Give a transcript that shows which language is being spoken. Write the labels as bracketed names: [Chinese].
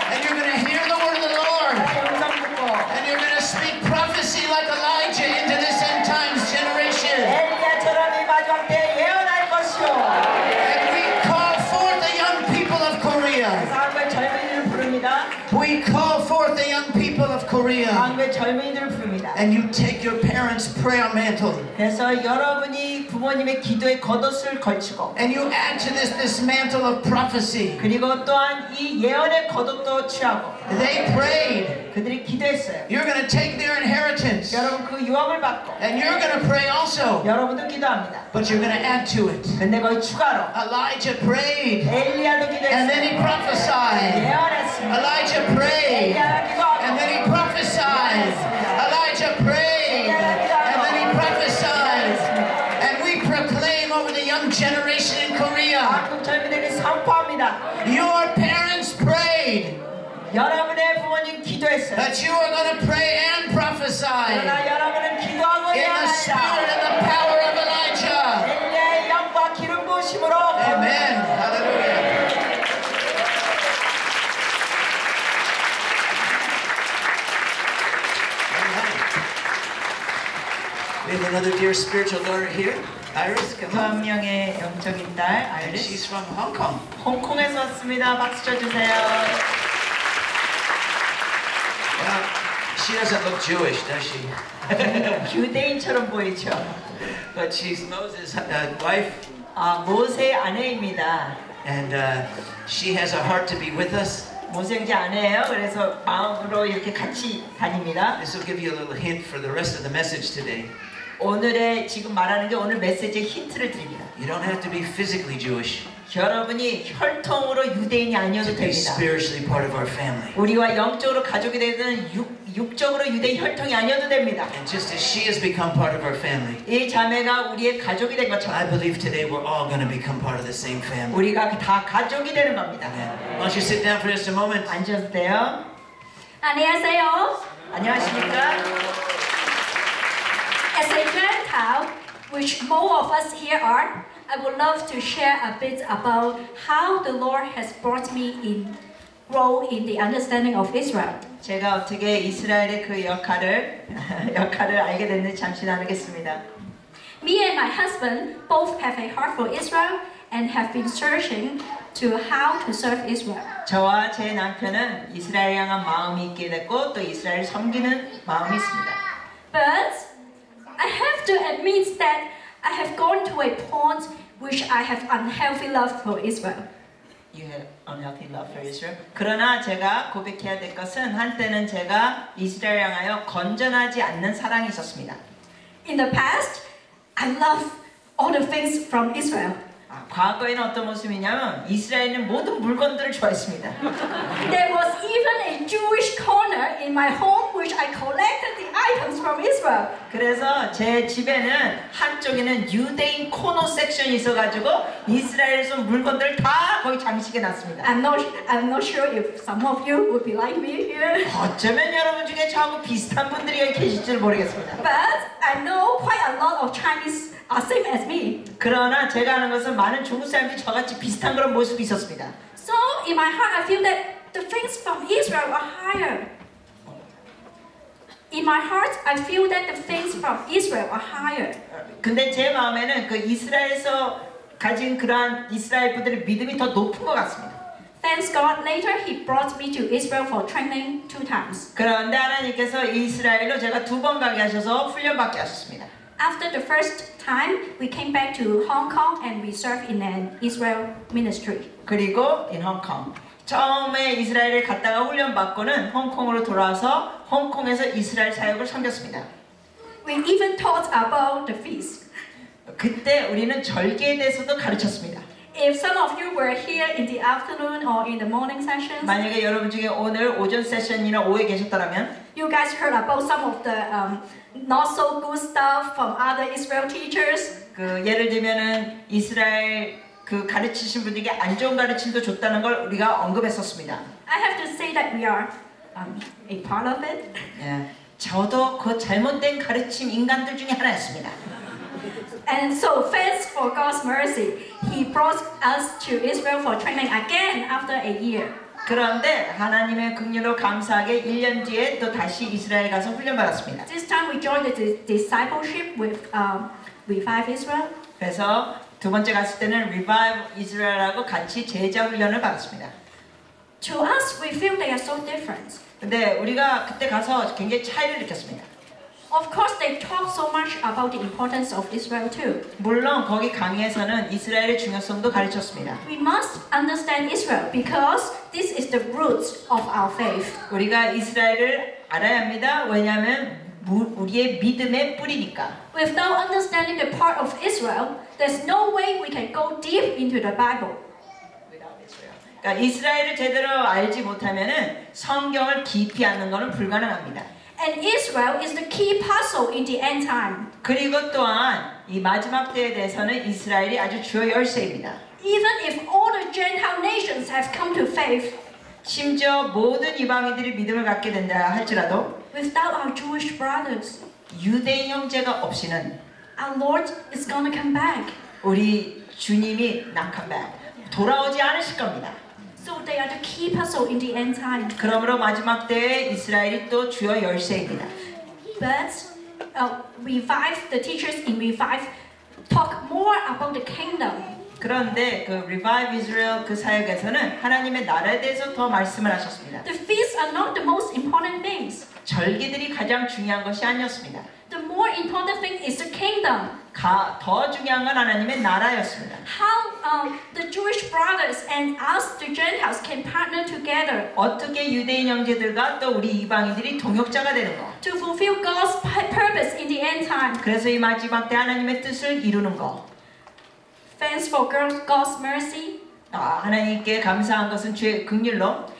[English] and you're going to hear the word of the Lord, [Korean] 영상 듣고 [English] and you're going to speak prophecy like Elijah into this end times generation. [Korean] 엘리야처럼 이 마지막 때에 예언할 것이요. [English] And we call forth the young people of Korea. [Korean] 한국의 젊은이들을 부릅니다. [English] We call forth the young people of Korea. [Korean] 한국의 젊은이들을 부릅니다. [English] And you take your parents' prayer mantle, [Korean] 그래서 여러분이 부모님의 기도의 겉옷을 걸치고 [English] and you add to this mantle of prophecy. [Korean] 그리고 또한 이 예언의 겉옷도 취하고 [English] They prayed. [Korean] 그들이 기도했어요. [English] You're going to take their inheritance, [Korean] 여러분 그 유업을 받고 [English] and you're going to pray also, [Korean] 여러분도 기도합니다. [English] but you're going to add to it. [Korean] 근데 거기 추가로 [English] Elijah prayed, [Korean] 엘리야도 [English] and then he [Korean] 기도했어요. [English] prophesied. [Korean] 예언했습니다. [English] Elijah prayed, [Korean] 엘리야가 기도하고 [English] and then he prophesied. Elijah prayed, and then he prophesied. And we proclaim over the young generation in Korea, [Korean] 한국 젊은이들이 선포합니다. [English] your parents prayed [Korean] 여러분의 부모님 기도했어요. [English] that you are going to pray and prophesy [Korean] 그러나 여러분은 기도하고 [English] in the spirit [Korean] 예언합니다. [English] and the power of Elijah. [Korean] 엘리야의 영과 기름 부으심으로 [English] Amen. Hallelujah. We have another dear spiritual daughter here, Iris. Come [Korean] 한 [English] on. [Korean] 명의 영적인 딸 [English] And [Korean] 아이리스 [English] she's from Hong Kong. [Korean] 홍콩에서 왔습니다. 박수 쳐주세요. [English] Well, she doesn't look Jewish, does she? [Korean] 유대인처럼 보이죠. [English] But she's Moses' wife, [Korean] 모세 아내입니다. [English] and she has a heart to be with us. [Korean] 모세 형제 아내예요. 그래서 마음으로 이렇게 같이 다닙니다. [English] This will give you a little hint for the rest of the message today. [Korean] 오늘의 지금 말하는 게 오늘 메시지의 힌트를 드립니다. [English] You don't have to be physically Jewish [Korean] 여러분이 혈통으로 유대인이 아니어도 [English] to be [Korean] 됩니다. [English] spiritually part of our family. [Korean] 우리와 영적으로 가족이 되는 육적으로 유대인 혈통이 아니어도 됩니다. [English] And just as she has become part of our family, [Korean] 이 자매가 우리의 가족이 된 [English] I [Korean] 것처럼 [English] believe today we're all going to become part of the same family. [Korean] 우리가 다 가족이 되는 겁니다. [English] Amen. Why don't you sit down for just a moment? [Korean] 앉으셔도 돼요. 안녕하세요. 안녕하십니까? [English] As a Gentile, which most of us here are, I would love to share a bit about how the Lord has brought me in grow in the understanding of Israel. [Korean] 제가 어떻게 이스라엘의 그 역할을 알게 됐는지 잠시 나누겠습니다. [English] Me and my husband both have a heart for Israel and have been searching to how to serve Israel. [Korean] 저와 제 남편은 이스라엘 향한 마음이 있게 됐고 또 이스라엘을 섬기는 마음이 있습니다. [English] But I have to admit that I have gone to a point which I have unhealthy love for Israel. You have unhealthy love for Israel. [Korean] 그러나 제가 고백해야 될 것은 한때는 제가 이스라엘 향하여 건전하지 않는 사랑이 있었습니다. [English] In the past, I love all the things from Israel. [Korean] 과거에는 어떤 모습이냐면 이스라엘은 모든 물건들을 좋아했습니다. [English] There was even a Jewish corner in my home which I collected the items from Israel. [Korean] 그래서 제 집에는 한쪽에는 유대인 코너 섹션이 있어가지고 이스라엘에서 물건들을 다 거기 장식해 놨습니다. [English] I'm not sure if some of you would be like me here. [Korean] 어쩌면 여러분 중에 저하고 비슷한 분들이 여기 계실지 모르겠습니다. [English] But I know quite a lot of Chinese are same as me. [Korean] 그러나 제가 아는 것은 많은 중국 사람들이 저같이 비슷한 그런 모습이 있었습니다. [English] So in my heart, I feel that the things from Israel are higher. In my heart, I feel that the things from Israel are higher. [Korean] 근데 제 마음에는 그 이스라엘에서 가진 그러한 이스라엘 분들의 믿음이 더 높은 것 같습니다. [English] Thanks God, later He brought me to Israel for training 2 times. [Korean] 그런데 하나님께서 이스라엘로 제가 2번 가게 하셔서 훈련받게 하셨습니다. [English] After the first time, we came back to Hong Kong and we served in an Israel ministry. [Korean] 그리고 [English] in Hong Kong. [Korean] 처음에 이스라엘에 갔다가 훈련받고는 홍콩으로 돌아와서 홍콩에서 이스라엘 사역을 섬겼습니다. [English] We even taught about the feast. [Korean] 그때 우리는 절기에 대해서도 가르쳤습니다. [English] If some of you were here in the afternoon or in the morning sessions, [Korean] 만약에 여러분 중에 오늘 오전 세션이나 오후에 계셨다면 [English] you guys heard about some of the not so good stuff from other Israel teachers. [Korean] 그 예를 들면은 이스라엘 그 가르치신 분에게 안 좋은 가르침도 줬다는 걸 우리가 언급했었습니다. [English] I have to say that we are a part of it. [Korean] 예, 저도 그 잘못된 가르침 인간들 중에 하나였습니다. [English] And so thanks for God's mercy, He brought us to Israel for training again after a year. [Korean] 그런데 하나님의 긍휼로 감사하게 1년 뒤에 또 다시 이스라엘 가서 훈련받았습니다. [English] This time we joined the discipleship with Revive Israel. [Korean] 그래서 두 번째 갔을 때는 Revive Israel하고 같이 제자 훈련을 받았습니다. [English] To us, we feel they are so different. [Korean] 근데 우리가 그때 가서 굉장히 차이를 느꼈습니다. [English] Of course, they talk so much about the importance of Israel too. [Korean] 물론 거기 강의에서는 이스라엘의 중요성도 가르쳤습니다. [English] We must understand Israel because this is the roots of our faith. [Korean] 우리가 이스라엘을 알아야 합니다. 왜냐하면 우리의 믿음의 뿌리니까. [English] Without understanding the part of Israel, there's no way we can go deep into the Bible. [Korean] 그러니까 이스라엘을 제대로 알지 못하면은 성경을 깊이 아는 것은 불가능합니다. [English] And Israel is the key puzzle in the end time. [Korean] 그리고 또한 이 마지막 때에 대해서는 이스라엘이 아주 주요 열쇠입니다. [English] Even if all the Gentile nations have come to faith, [Korean] 심지어 모든 이방인들이 믿음을 갖게 된다 할지라도 [English] without our Jewish brothers, [Korean] 유대인 형제가 없이는 [English] our Lord is going to come back. [Korean] 우리 주님이 돌아오지 않으실 겁니다. [English] So they are the key puzzle in the end time. [Korean] 그러므로 마지막 때에 이스라엘이 또 주요 열쇠입니다. [English] But Revive, the teachers in Revive talk more about the kingdom. [Korean] 그런데 그 Revive Israel 그 사역에서는 하나님의 나라에 대해서 더 말씀을 하셨습니다. [English] The feasts are not the most important things. [Korean] 절기들이 가장 중요한 것이 아니었습니다. [English] The more important thing is the kingdom. [Korean] 더 중요한 건 하나님의 나라였습니다. [English] How the Jewish brothers and us, the Gentiles, can partner together [Korean] 어떻게 유대인 형제들과 또 우리 이방인들이 동역자가 되는 거. [English] to fulfill God's purpose in the end time. [Korean] 그래서 이 마지막 때 하나님의 뜻을 이루는 거. [English] Thanks for God's mercy. [Korean] 하나님께 감사한 것은 주의 긍휼로